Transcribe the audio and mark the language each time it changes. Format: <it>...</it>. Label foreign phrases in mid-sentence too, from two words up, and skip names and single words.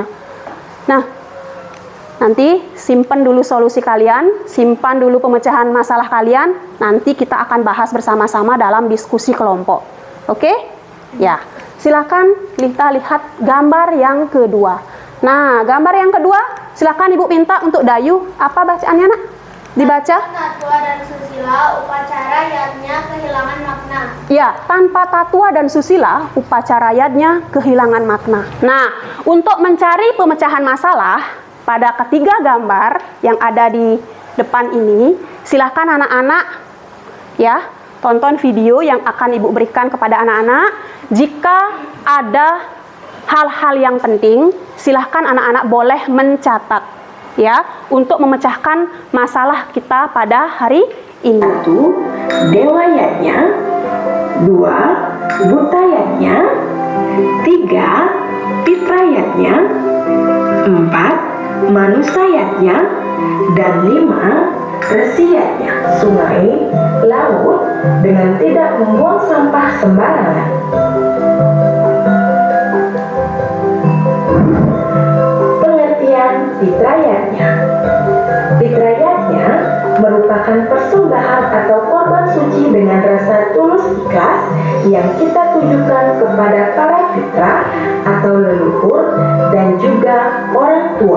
<id>Nah, nanti simpan dulu solusi kalian, simpan dulu pemecahan masalah kalian, nanti kita akan bahas bersama-sama dalam diskusi kelompok. Oke? Ya, silakan kita lihat gambar yang kedua. Nah, gambar yang kedua, silakan Ibu minta untuk Dayu, apa bacaannya nak? Dibaca. Tatua dan susila upacara yatnya kehilangan makna. Ya, tanpa tatua dan susila, upacara yatnya kehilangan makna. Nah, untuk mencari pemecahan masalah, pada ketiga gambar yang ada di depan ini, silakan anak-anak ya, tonton video yang akan Ibu berikan kepada anak-anak. Jika ada hal-hal yang penting, silahkan anak-anak boleh mencatat ya untuk memecahkan masalah kita pada hari ini. 1. Dewayatnya. 2. Butayatnya. 3. Fitrayatnya. 4. Manusayatnya. Dan 5. Resiyatnya. Sungai, laut dengan tidak membuang sampah sembarangan. Fitrayatnya. Fitrayatnya merupakan persembahan atau korban suci dengan rasa tulus ikhlas yang kita tujukan kepada para fitrah atau leluhur dan juga orang tua.</id>